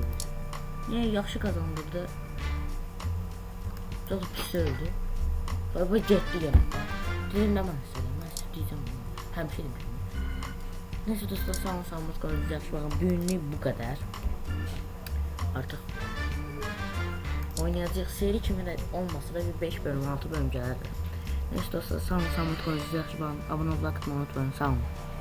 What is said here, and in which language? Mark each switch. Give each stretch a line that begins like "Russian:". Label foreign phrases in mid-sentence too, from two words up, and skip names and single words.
Turkish: Niye yaxşı kazandırdı? Çok pis öldü.
Azerbaijani: Sonra bu getdi yenə. Dedim nə mən istəyirəm. Mən istəyəcəm bunu. Həmişə demişəm. Neyse dostlar, sağlık qalacaq. Baxın, bugünlük bu qədər. Artıq oynayacaq seri kimi də olmasa da bir 5 bölüm 6 bölüm gələr. Neyse dostlar, sağlık qalacaq.
Turkish: Abone olmayı unutmayın.
Azerbaijani: Sağ olun.